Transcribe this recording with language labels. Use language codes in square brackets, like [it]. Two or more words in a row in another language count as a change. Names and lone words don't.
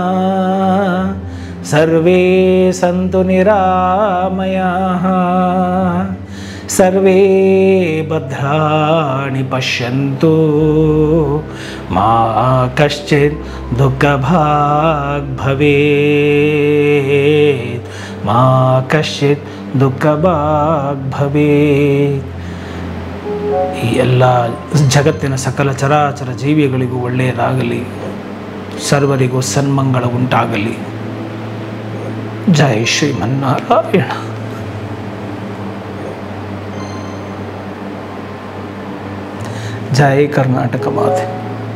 [sa] ಸರ್ವೇ ಸಂತು ನಿರಾಮಯಾಃ, ಸರ್ವೇ ಭದ್ರಾಣಿ ಪಶ್ಯಂತು, ಮಾ ಕಶ್ಚಿತ್ ದುಃಖಭಾಗ್ ಭವೇತ್, ಮಾ ಕಶ್ಚಿತ್ ದುಃಖಭಾಗ್ ಭವೇತ್. [kn] ಈ ಎಲ್ಲ ಜಗತ್ತಿನ ಸಕಲ ಚರಾಚರ ಜೀವಿಗಳಿಗೂ ಒಳ್ಳೆಯದಾಗಲಿ, ಸರ್ವರಿಗೂ ಸನ್ಮಂಗಳ ಉಂಟಾಗಲಿ. ಜೈ ಶ್ರೀಮನ್ನಾರಾಯಣ. ಜೈ ಕರ್ನಾಟಕ ಮಾತೆ.